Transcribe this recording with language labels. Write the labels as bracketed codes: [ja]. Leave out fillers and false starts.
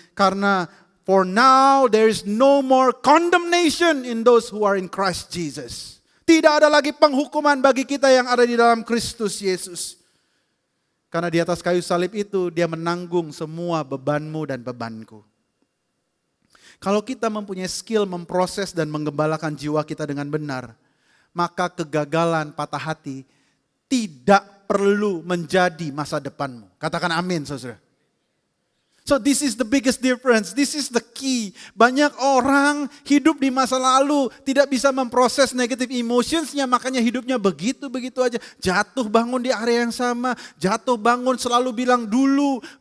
[id] Karena [en] for now there is no more condemnation in those who are in Christ Jesus. [id] Tidak ada lagi penghukuman bagi kita yang ada di dalam Kristus Yesus. Karena di atas kayu salib itu dia menanggung semua bebanmu dan bebanku. Kalau kita mempunyai skill memproses dan menggembalakan jiwa kita dengan benar, maka kegagalan, patah hati tidak perlu menjadi masa depanmu. Katakan amin, saudara. [en] So this is the biggest difference, this is the key. [id] Banyak orang hidup di masa lalu tidak bisa memproses negative emotionsnya, makanya hidupnya begitu-begitu aja. Jatuh bangun di area yang sama, jatuh bangun selalu bilang dulu.